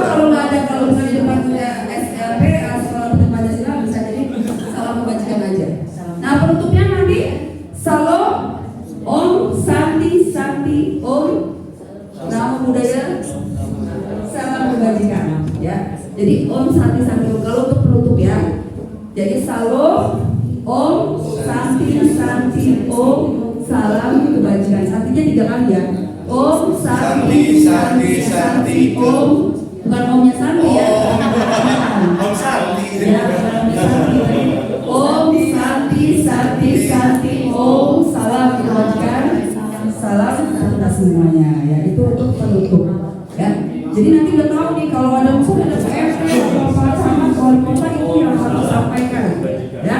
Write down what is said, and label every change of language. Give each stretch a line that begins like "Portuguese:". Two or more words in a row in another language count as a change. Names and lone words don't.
Indonesian: kalau nggak ada, kalau misalnya di depannya SLP, Salam Pancasila, bisa jadi Salam Kebajikan aja. Nah, penutupnya nanti Salam
Balinese: Om Santi Santi Om
Pali: Namo Buddhaya,
Indonesian: Salam Kebajikan. Ya, jadi
Balinese: Om Santi Santi Om
Indonesian: kalau untuk penutup ya. Jadi Salam
Balinese: Om Santi Santi Om
Indonesian: Salam Kebajikan. Santinya 3 kali ya.
Balinese: Om Santi Santi Santi Om,
Indonesian: bukan Omnya Santi ya.
Balinese: Om Santi.
Indonesian: Ya, bukan Omnya Santi.
Balinese: Om Santi Santi Santi Om
Indonesian: Salam Kebajikan, salam kita semuanya ya. Itu untuk penutup ya. Jadi nanti udah tahu nih kalau ada usul ada PRT atau apa sama wali kota itu yang harus disampaikan ya.